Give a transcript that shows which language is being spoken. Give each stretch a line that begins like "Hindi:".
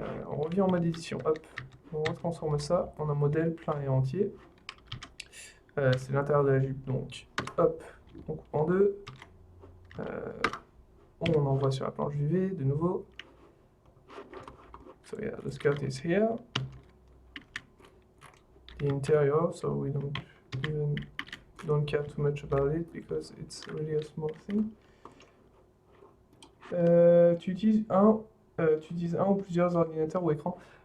French: On revient en mode édition. Hop, on retransforme ça en un modèle plein et entier. C'est l'intérieur de la jupe. Donc, hop, on coupe en deux. On envoie sur la planche UV de nouveau.
English: So yeah, the skirt is here. The interior, so we don't care too much about it because it's really a small thing.
French: Tu utilises un ou plusieurs ordinateurs ou écrans?